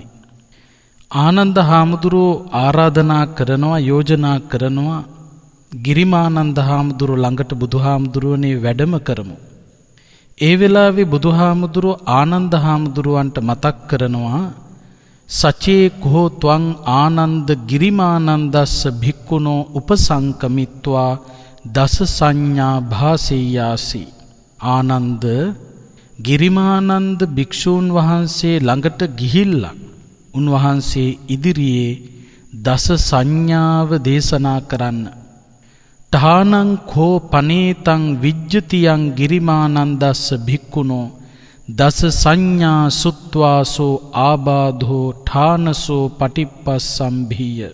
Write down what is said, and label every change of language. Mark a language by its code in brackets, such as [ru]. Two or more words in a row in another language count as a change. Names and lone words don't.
[si] ආනන්ද හාමුදුරුවෝ ආරාධනා කරනවා, යෝජනා කරනවා, ගිරිමානන්ද හාමුදුරුව ළඟට බුදුහාමුදුරුවනේ වැඩම කරමු. ඒ වෙලාවේ බුදුහාමුදුරුව ආනන්ද හාමුදුරුවන්ට මතක් කරනවා, [pi] සචේ කෝ ත්වං ආනන්ද ගිරිමානන්දස්ස භික්ඛුනෝ උපසංකමිත්වා දස සංඥා භාසෙය්‍යාසි. [si] ආනන්ද ගිරිමානන්ද භික්ෂූන් වහන්සේ ළඟට ගිහිල්ලා උන්වහන්සේ ඉදිරියේ දස සංඥාව දේශනා කරන්න. [pi] ඨානං කෝ පනේතං විජ්ජතියං ගිරිමානන්දස්ස භික්ඛුනෝ දස සංඥා සුත්වාසෝ ආබාධෝ ඨානසෝ පටිප්පස්සම්භීය.